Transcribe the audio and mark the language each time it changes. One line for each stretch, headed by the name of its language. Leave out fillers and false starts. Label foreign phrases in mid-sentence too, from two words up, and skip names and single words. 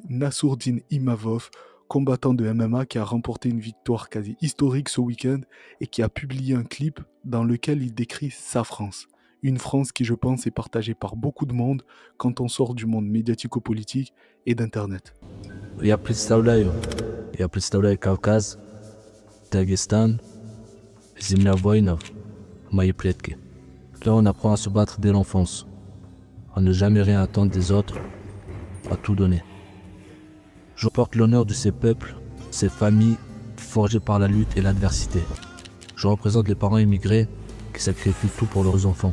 French: Nassourdine Imavov, combattant de MMA qui a remporté une victoire quasi historique ce week-end et qui a publié un clip dans lequel il décrit sa France. Une France qui, je pense, est partagée par beaucoup de monde quand on sort du monde médiatico-politique et d'Internet.
Russian: Я представляю Кавказ, Дагестан, земля воинов, мои предки.
French: Là, on apprend à se battre dès l'enfance, à ne jamais rien attendre des autres, à tout donner. Je porte l'honneur de ces peuples, ces familles forgées par la lutte et l'adversité. Je représente les parents immigrés qui sacrifient tout pour leurs enfants.